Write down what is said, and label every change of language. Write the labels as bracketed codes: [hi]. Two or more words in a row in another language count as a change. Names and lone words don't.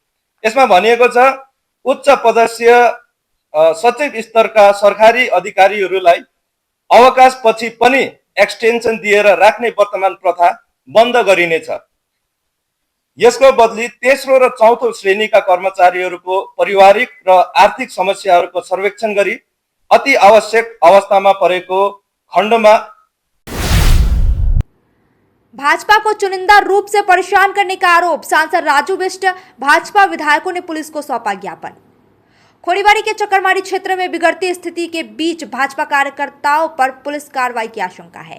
[ne] यसमा भनिएको छ, उच्च पदस्थीय सचिव स्तरका सरकारी अधिकारीहरूलाई अवकाशपछि पनि एक्सटेन्सन दिएर राख्ने वर्तमान प्रथा बन्द गरिनेछ। यसको बदली तेस्रो र चौथो श्रेणीका कर्मचारीहरूको पारिवारिक र आर्थिक समस्याहरूको सर्वेक्षण गरी अति आवश्यक अवस्थामा परेको खण्डमा [hi] भाजपा को चुनिंदा रूप से परेशान करने का आरोप। सांसद राजू बिष्ट, भाजपा विधायकों ने पुलिस को सौंपा ज्ञापन। खोरीबाड़ी के चक्करमारी क्षेत्र में बिगड़ती स्थिति के बीच भाजपा कार्यकर्ताओं पर पुलिस कार्रवाई की आशंका है।